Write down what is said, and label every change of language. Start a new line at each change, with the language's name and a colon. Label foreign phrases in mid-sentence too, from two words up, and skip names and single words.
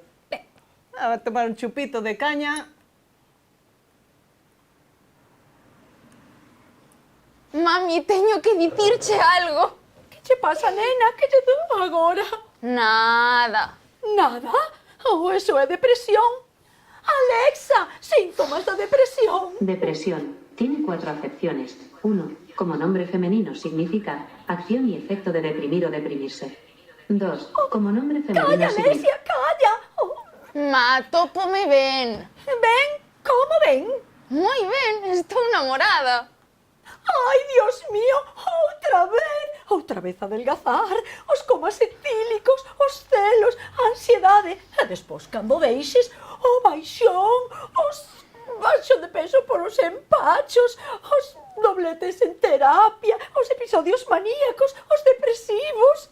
Galician: A tomar un chupito de caña. Mami, teño que dicirche algo. Que che pasa, nena? Que che dou agora? Nada. Nada? Ou eso é depresión? Alexa, síntomas da depresión.
Spanish: Depresión. Tiene 4 acepciones. 1. Como nombre femenino significa acción y efecto de deprimir o deprimirse. 2. Como nombre femenino
Galician: Calla,
Spanish: significa...
Galician: Alesia, calla. Ma, tópome ben. Ben? Como ben? Moi ben, estou namorada. Ai,
Spanish: Dios mío,
Galician: outra vez adelgazar, os comas etílicos, os celos, a ansiedade, e despois cando deixes o baixón, os baixo de peso por os empachos, os dobletes en terapia, os episodios maníacos, os depresivos.